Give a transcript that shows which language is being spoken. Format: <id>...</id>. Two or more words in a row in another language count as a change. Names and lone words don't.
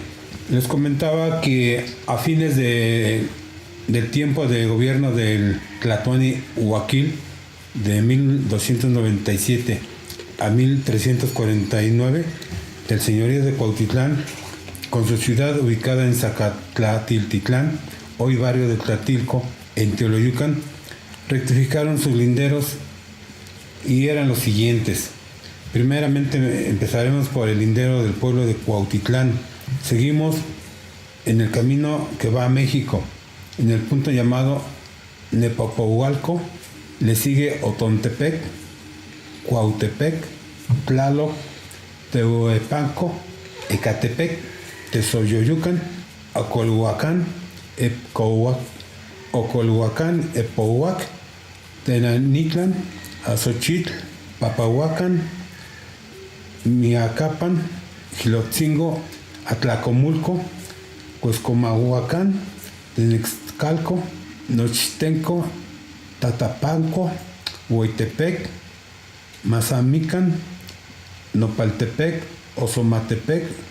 <es>Les comentaba que a fines del tiempo de gobierno del Tlatoani Huaquil, de 1297 a 1349, del señorío de Cuautitlán, con su ciudad ubicada en Zacatlatiltitlán, hoy barrio de Tlatilco, en Teoloyucan, rectificaron sus linderos y eran los siguientes. Primeramente empezaremos por el lindero del pueblo de Cuautitlán. Seguimos en el camino que va a México, en el punto llamado Nepopohualco. Le sigue Otontepec, Cuautepec, Tlaloc, Tehuepanco, Ecatepec, Tezoyoyucan, Acolhuacán, Ocolhuacán, Epouac, Tenanitlan, Azochitl, Papahuacán, Miacapan, Gilotzingo, Atlacomulco, Cuescomahuacán, Tenexcalco, Nochtenco, Tatapanco, Hueytepec, Mazamican, Nopaltepec, Ozomatepec,</es>